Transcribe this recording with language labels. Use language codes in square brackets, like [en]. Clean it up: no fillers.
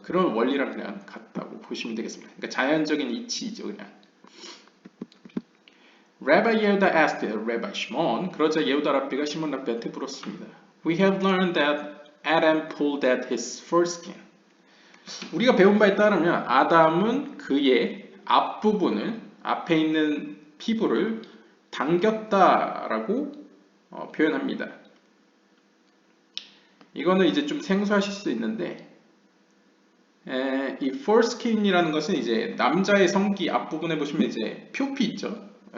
[ko] 그런 원리랑 그냥 같다고 보시면 되겠습니다. 그러니까 자연적인 이치이죠, 그냥. [en] Rabbi Yehuda asked Rabbi Shimon. [ko] 그러자 예후다 랍비가 시몬 랍비한테 물었습니다. [en] We have learned that Adam pulled at his foreskin. [ko] 우리가 배운 바에 따르면 아담은 그의 앞부분을 앞에 있는 피부를 당겼다라고 표현합니다. 이거는 이제 좀 생소하실 수 있는데 이 foreskin이라는 것은 이제 남자의 성기 앞부분에 보시면 이제 표피 있죠.